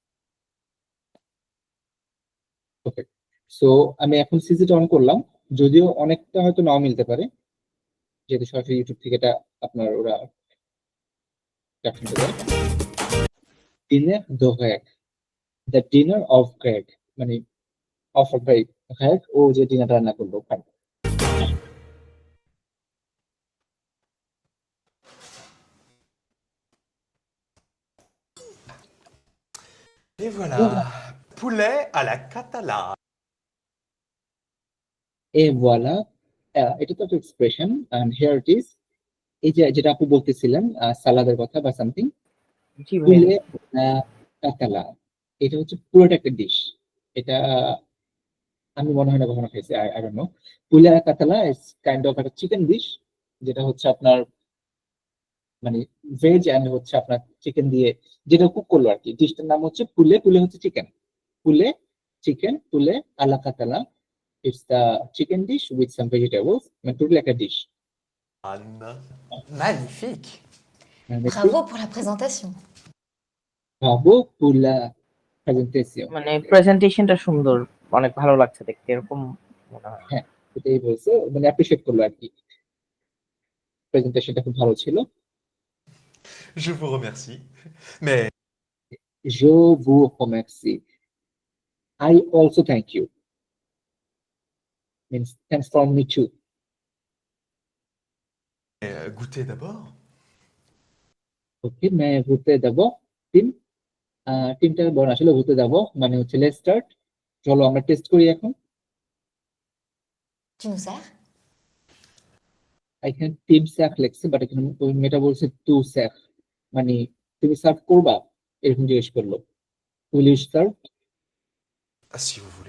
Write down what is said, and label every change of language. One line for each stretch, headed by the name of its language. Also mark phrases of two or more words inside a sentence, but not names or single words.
English: okay, so
Bangla: আমি এখন সিসিটা অন করলাম, যদিও অনেকটা হয়তো নাও মিলতে পারে, যেহেতু সরাসরি ইউটিউব থেকে এটা আপনার ওরা ক্যাপশনটা দেয়।
French: dîner de Greg,
English: the dinner of Greg,
Bangla: মানে
English: of by Greg,
Bangla: ও যে ডিনারটা রান্না করলো ওখানে।
French: Et voilà. Poulet à la catalane. et voilà,
Bangla: এটা তো একটা এক্সপ্রেশন,
English: and here it is.
Bangla: এই যে যেটা আপু বলতেছিলেন সালাদের কথা বা সামথিং, জি ভাইয়া। পুলে কাতালা, এটা হচ্ছে পুরোটা একটা ডিশ। এটা আমি মনে হয় না কখনো খাইছি,
English: I don't know.
French: poulet catalane
English: is kind of
Bangla: একটা চিকেন ডিশ, যেটা হচ্ছে আপনার মানে
English: veg and
Bangla: হচ্ছে আপনার চিকেন দিয়ে যেটা কুক করলো আর কি। ডিশটার নাম হচ্ছে পুলে, পুলে হচ্ছে চিকেন, পুলে চিকেন,
French: poulet à la catalane.
English: it's the chicken dish with some vegetables,
Bangla: মানে টোটালি একটা ডিশ।
French: Anne. Magnifique. Bravo pour la présentation. Bravo pour la presentation.
Bangla: মানে প্রেজেন্টেশনটা সুন্দর, অনেক ভালো লাগছে দেখতে, এরকম মনে হয়। হ্যাঁ, এটাই বলছে, মানে অ্যাপ্রিশিয়েট করলো আর কি, প্রেজেন্টেশনটা খুব ভালো ছিল।
French: Je vous remercie. Mais Je vous remercie.
English: I also thank you. Means thanks from me too.
French: goûtez d'abord.
Bangla: ওকে, मैं ঘুরতে যাব টিম, টিমটা বড় আসলে ঘুরতে যাব মানে হচ্ছে
English: let's start,
Bangla: চলো আমরা টেস্ট করি এখন।
French: Tu nous sers?
Bangla: এখানে টিম স্যাক লেখছে, বাট এখানে ওই মেয়েটা বলছে
French: tu sers,
Bangla: মানে তুমি সার্ভ করবা এরকম জিজ্ঞেস করলো।
English: Will you serve?
French: Ah, si vous voulez.